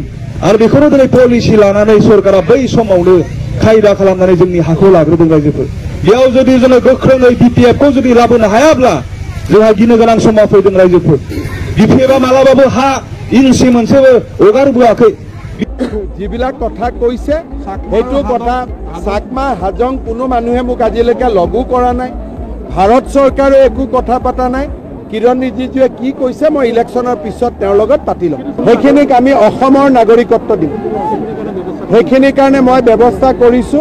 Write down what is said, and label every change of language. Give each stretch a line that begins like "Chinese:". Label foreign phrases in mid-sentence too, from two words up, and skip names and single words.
Bodo: आरो बेखौनो दिनै पलिसि लानानै सरकारा बै समावनो खायदा खालामनानै जोंनि हाखौ लाग्रोदों रायजोफोर। बेयाव जुदि जोङो गोख्रोङै BPF-खौ जुदि लाबोनो हायाब्ला जोंहा गिनो गोनां समा फैदों रायजोफोर। BPF-आ मालाबाबो हा इन्सि मोनसेबो हगारबोआखै।
Assamese: যিবিলাক কথা কৈছে সেইটো কথা চাকমা হাজং কোনো মানুহে মোক আজিলৈকে লগো কৰা নাই, ভাৰত চৰকাৰে একো কথা পতা নাই। কিৰণ ৰিজিজুৱে কি কৈছে মই ইলেকশ্যনৰ পিছত তেওঁৰ লগত পাতি ল'ম। সেইখিনিক আমি অসমৰ নাগৰিকত্ব দিম, সেইখিনিৰ কাৰণে মই ব্যৱস্থা কৰিছোঁ।